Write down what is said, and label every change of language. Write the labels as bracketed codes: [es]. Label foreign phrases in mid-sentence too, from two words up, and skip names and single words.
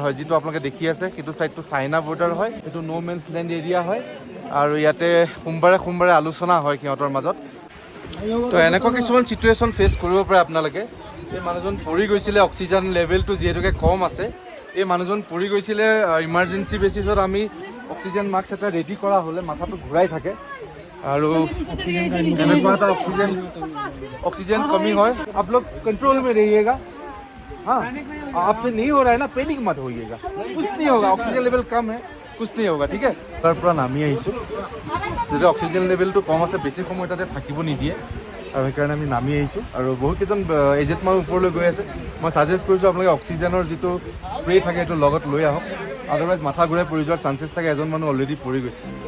[as] হয় যিটো আপোনালোকে দেখি আছে সেইটো ছাইডটো চাইনা বৰ্ডাৰ হয় এইটো [en] no man's land [as] এৰিয়া হয় আৰু ইয়াতে সোমবাৰে আলোচনা হয় সিহঁতৰ মাজত তো এনেকুৱা কিছুমান চিটুৱেশ্যন ফেচ কৰিব পাৰে আপোনালোকে এই মানুহজন পৰি গৈছিলে অক্সিজেন লেভেলটো যিহেতুকে কম আছে এই মানুহজন পৰি গৈছিলে ইমাৰ্জেঞ্চি বেচিছত আমি [en] oxygen mask [as] এটা ৰেডি কৰা হ'লে মাথাটো ঘূৰাই থাকে আৰু এনেকুৱা এটা [hi] ऑक्सीजन कमी हो आप लोग कंट्रोल में रहिएगा हाँ आपसे नहीं हो रहा है ना पैनिक मत होइएगा कुछ नहीं होगा ऑक्सीजन लेवल कम है कुछ नहीं होगा ठीक है [as] তাৰ পৰা নামি আহিছোঁ যদি অক্সিজেন লেভেলটো কম আছে বেছি সময় তাতে থাকিব নিদিয়ে আৰু সেইকাৰণে আমি নামি আহিছোঁ আৰু বহুত কেইজন এজেণ্ট মানুহ ওপৰলৈ গৈ আছে মই ছাজেষ্ট কৰিছোঁ আপোনালোকে অক্সিজেনৰ যিটো স্প্ৰে থাকে সেইটো লগত লৈ আহক আদাৰৱাইজ মাথা ঘূৰাই পৰি যোৱাৰ চান্সেছ থাকে এজন মানুহ অলৰেডি পৰি গৈছে